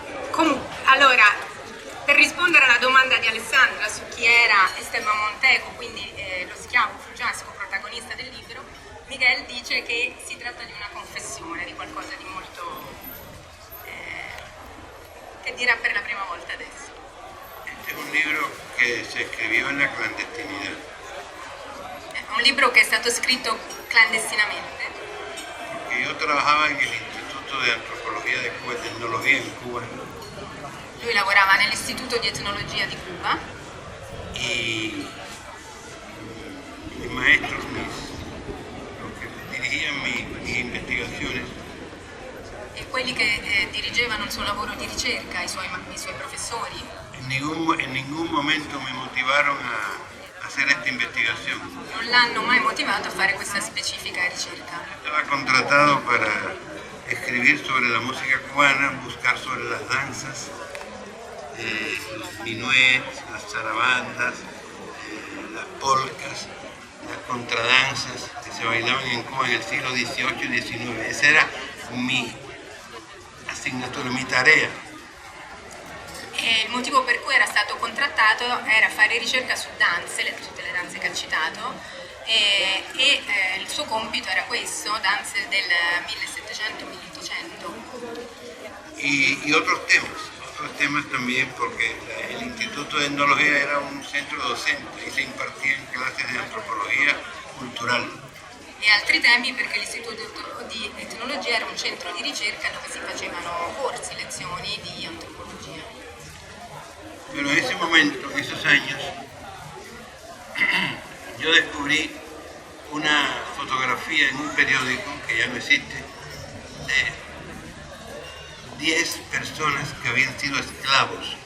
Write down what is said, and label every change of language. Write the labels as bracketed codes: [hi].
[it] Comunque, allora, per rispondere alla domanda di Alessandra su chi era Esteban Monteco, quindi lo schiavo fuggiasco protagonista del libro, Miguel dice che si tratta di una confessione, di qualcosa di molto... che dirà per la prima volta adesso. [es] Este es un libro que se escribió en la clandestinidad. [it] È un libro che è stato scritto clandestinamente. [es] Porque yo trabajaba en el Instituto de Antropología de Cuba y Tecnología en Cuba. [it] Lui lavorava nell'Istituto di Etnologia di Cuba [es] Y mis maestros, los que dirigían mis investigaciones, [it] e quelli che dirigevano il suo lavoro di ricerca, i suoi professori, [es] en ningún momento me motivaron a hacer esta investigación. [it] non l'hanno mai motivato a fare questa specifica ricerca. [es] Estaba contratado para escribir sobre la música cubana, buscar sobre las danzas, los minuets, las zarabandas, las polcas, las contradanzas que se bailaban en Cuba en el siglo XVIII y XIX. Esa era mi asignatura, mi tarea. [it] E il motivo per cui era stato contrattato era fare ricerca su danze, tutte le danze che ha citato, e il suo compito era questo, danze del 1700-1800. [es] Y otros temas también, porque el Instituto de Etnología era un centro docente y se impartían clases de antropología cultural. [it] E altri temi perché l'Istituto di Etnologia era un centro di ricerca dove si facevano corsi, lezioni di antropologia. [es] Pero en ese momento, en esos años, yo descubrí una fotografía en un periódico que ya no existe, de 10 personas que habían sido esclavos.